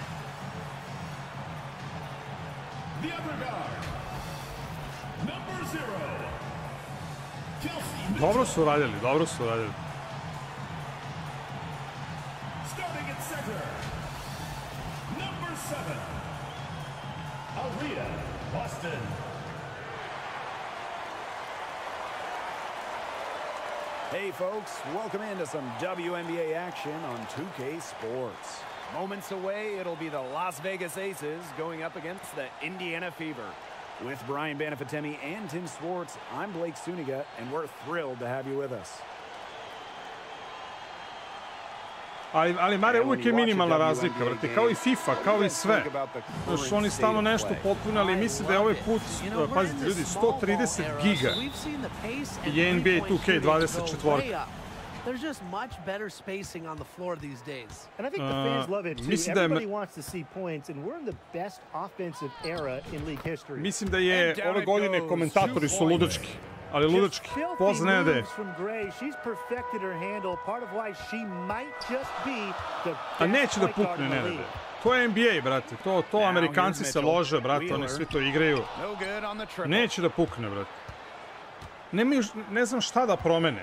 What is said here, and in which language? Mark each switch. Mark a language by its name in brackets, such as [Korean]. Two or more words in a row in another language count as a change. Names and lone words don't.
[English] The other guard, number 0, Kelsey Mitchell. [Serbian] Dobro su radili, dobro su radili. [English] Starting at center, number 7, Alrita Boston. Hey folks, welcome into some WNBA action on 2K Sports. Moments away, it'll be the Las Vegas Aces going up against the Indiana Fever. With Brian Banafitemi and Tim Swartz, I'm Blake Suniga, and we're thrilled to have you with us. [Serbian] Ali Mare, uvijek je minimalna razlika, vrati, kao i FIFA, kao i sve. Još oni stalno nešto potpunali, mislim da je ovaj put, pazite ljudi, 130 giga je NBA 2K24. [English] There's just much better spacing on the floor these days. And I think the fans love it too. Everybody wants to see points, and we're in the best offensive era in league history. [Serbian] Mislim da je ove godine komentatori su ludački. Ali ludački, poznade. A neće da pukne, ne. To je NBA, brate. To Amerikanci se lože, brate. Oni svi to igraju. Neće da pukne, brate. Ne znam šta da promene.